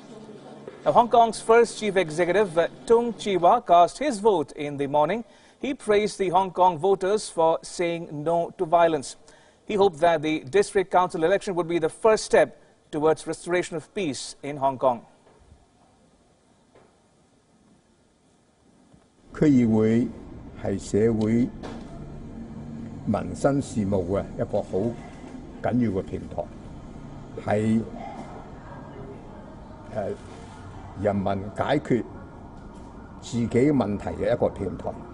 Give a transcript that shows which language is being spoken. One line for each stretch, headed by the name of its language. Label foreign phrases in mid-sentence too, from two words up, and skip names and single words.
English: Now, Hong Kong's first chief executive, Tung Chee-hwa, cast his vote in the morning. He praised the Hong Kong voters for saying no to violence. He hoped that the district council election would be the first step towards restoration of peace in Hong Kong.
Cantonese: 區議會係社會民生事務嘅一個好緊要嘅平台，係人民解決自己問題嘅一個平台。